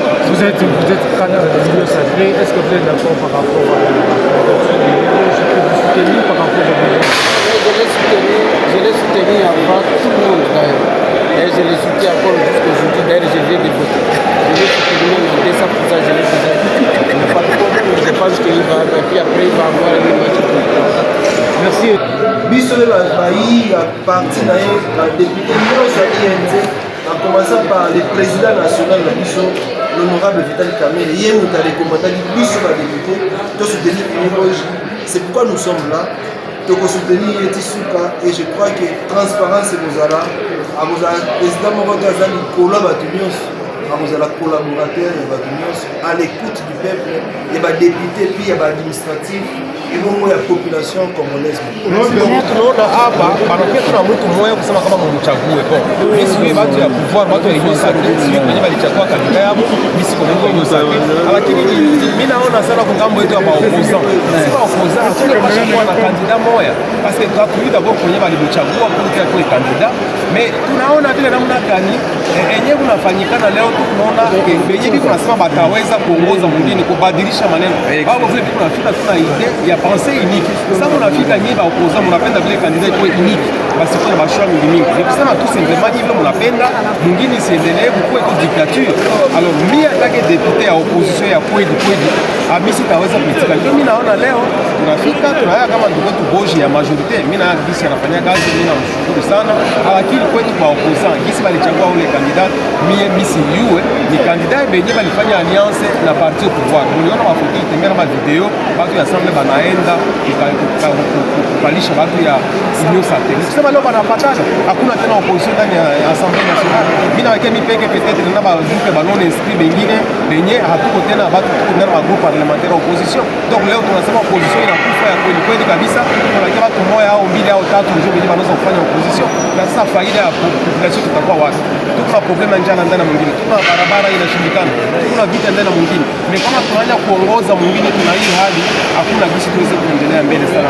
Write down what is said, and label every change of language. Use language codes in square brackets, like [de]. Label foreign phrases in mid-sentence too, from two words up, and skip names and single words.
[fr] Vous êtes candidat de l'Union sacrée. Est-ce que vous êtes d'accord par rapport à par rapport au je l'ai soutenu avant tout le monde d'ailleurs. Et je l'ai soutenu encore jusqu'aujourd'hui. D'ailleurs, je viens de voter. Je l'ai soutenu même en 200%, je l'ai déjà dit. Il n'y a pas de problème. Je pense qu'il va, et puis après, il va avoir une match. Merci. [ln] Biso bayi ya parti na ye ba député nyonso ya IND [fr] en commençant par le président national [ln] na biso l'honorable Vital Kamerhe ye moto arekomandaki biso ba député to soutenir Boji. [fr] C'est pourquoi nous sommes là. Donc soutenir Eti Suka et je crois que transparence [ln] bozala abozala président moko azali kola bato nyonso abozala collaborateur ya bato nyonso [fr] à l'écoute du peuple et [ln] ba député puis ya ba administratif et bongo ya [fr] population congolaise. [sw] Tunaona hapa banapia mtu mmoja kusema kama mumchague kwa. Mimi siwe watu ya pouvoir, watu ya Union Sacrée, siwe kwenye walichagua kandidat yao, mimi siko kwenye Union Sacrée. Lakini mimi naona sana kwa ngambo yetu ya opposant. Si ba opposant, tunapaswa kuwa na kandidat moja. [fr] Parce que [sw] kwa d'abord kwenye walimchagua kwa kandidat, mais tunaona vile namna gani yenyewe kunafanyikana leo tunaona yenyewe biko nasema bataweza kuongoza mwingine kubadilisha maneno. Hapo vile biko nafika tuna idea ya [fr] pensée unique. [sw] Sasa mnafika nyinyi ba opposant mnapenda vile candidat iko unique. Basi kuna bashwa mingi. Ni kusema tu simplement hivyo mnapenda mwingine isiendelee kuwa iko dictature. Alors mimi atake député ya opposition ya kweli mimi sitaweza kuitika. Ndio mimi naona leo tunafika tunaya kama ndugu wetu Boji ya majorité. Mimi na gisi anafanya kazi, mimi namshukuru sana. Lakini kwetu kwa opposant gisi balichagua ule candidat mimi si yue ni candidat benye balifanya alliance na [fr] parti au pouvoir. [sw] Mliona mafoto itembea na video watu ya assemblée banaenda kukalisha watu ya Union Sacrée. Nikisema leo banapatana hakuna tena opposition ndani ya [fr] assemblée nationale. [sw] Mimi na wake mipeke peut-être na ba groupe ba [fr] non inscrit [sw] bengine benye hatuko tena watu tuko ndani ya [fr] groupe parlementaire opposition. [sw] Donc leo tunasema opposition inakufa ya kweli kweli kabisa. Tunakia watu moja au mbili au tatu ndio benye wanaweza kufanya opposition. Na sasa faida ya population tutakuwa wapi? Tuna problema njana ndani mwingine. Tuna barabara inashindikana. Tuna vita ndani mwingine. Mais kama tunaanza kuongoza mwingine tuna hii hali hakuna gisi tuweze kuendelea mbele sana.